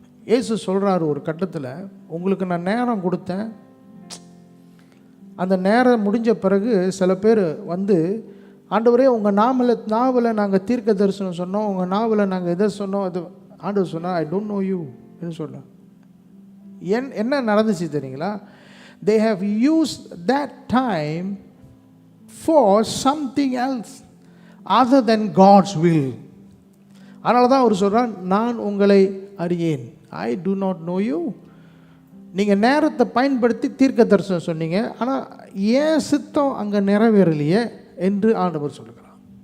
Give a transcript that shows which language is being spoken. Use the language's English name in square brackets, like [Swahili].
[Tamil] இயேசு சொல்கிறாரு ஒரு கட்டத்தில், உங்களுக்கு நான் நேரம் கொடுத்தேன், அந்த நேரம் முடிஞ்ச பிறகு சில பேர் வந்து, ஆண்டவரே உங்கள் நாவில் நாங்கள் தீர்க்க தரிசனம் சொன்னோம், உங்கள் நாவில் நாங்கள் எதை சொன்னோம், அது ஆண்டவர் சொன்னார், [English] I don't know you [Tamil] என்று சொல்ல. என்ன நடந்துச்சு தெரியுங்களா? [English] They have used that time for something else other than God's will. [Tamil] அதனால தான் அவர் சொல்கிறார், நான் உங்களை அறியேன், [English] I do not know you. [Tamil] நீங்கள் நேரத்தை பயன்படுத்தி தீர்க்க தரிசனம் சொன்னீங்க, ஆனால் ஏன் சித்தம் அங்கே நிறைவேறலையே என்று ஆண்டவர் சொல்லுகிறார்.